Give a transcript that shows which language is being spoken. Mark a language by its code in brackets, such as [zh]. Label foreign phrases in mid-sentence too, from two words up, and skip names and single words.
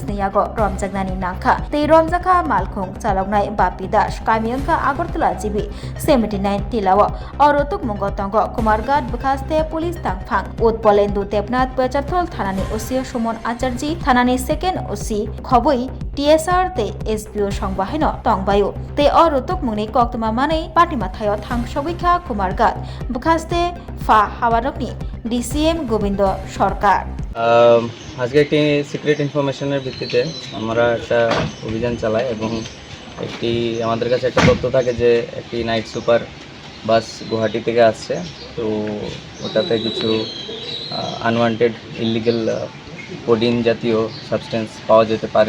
[trp] नि यागो रमजागनानि नांखा तै रमजाखा मालखुं चालकनाय बापी दास कामियंका आगरतला जिबि 79 तिलाव अरुतुक मुंगो तंगो कुमारघाट बखास्ते पुलिस तांफां उत्पलेन्दु देबनाथ पेचारथल थानानि ओसि सुमन आचार्य थानानि सेकेंड ओसि खबै TSR ते SBO संबाहायनो तंबायु ते अरुतुक मुंनि कक्तमा मानै पाटिमाथायो थांसगैखा कुमारघाट बखास्ते फा हावारकनि DCM गोविंद सरकार [bn] আজকে একটি [en] secret information [bn] ভিত্তিতে আমরা একটা অভিযান চালাই এবং একটি আমাদের কাছে একটা তথ্য থাকে যে একটি [en] night super bus [bn] গুয়াহাটি থেকে আসছে। তো ওটাতে কিছু [en] unwanted illegal codeine [bn] জাতীয় সাবস্টেন্স পাওয়া যেতে পারে।